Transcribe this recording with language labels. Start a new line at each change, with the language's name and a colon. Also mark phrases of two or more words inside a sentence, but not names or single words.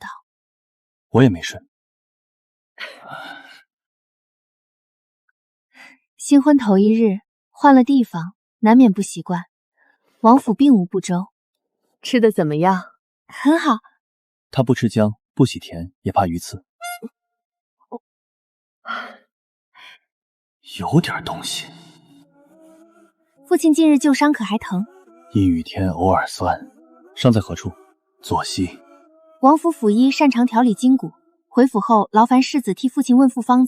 Chinese: 我也沒睡。新婚頭一日，換了地方，難免不習慣。王府並無不周。吃得怎麼樣？很好。他不吃薑，不喜甜，也怕魚刺。有點東西。父親近日舊傷可還疼？陰雨天偶爾酸。傷在何處？左膝。王府府醫擅長調理筋骨，回府後勞煩世子替父親問復方子。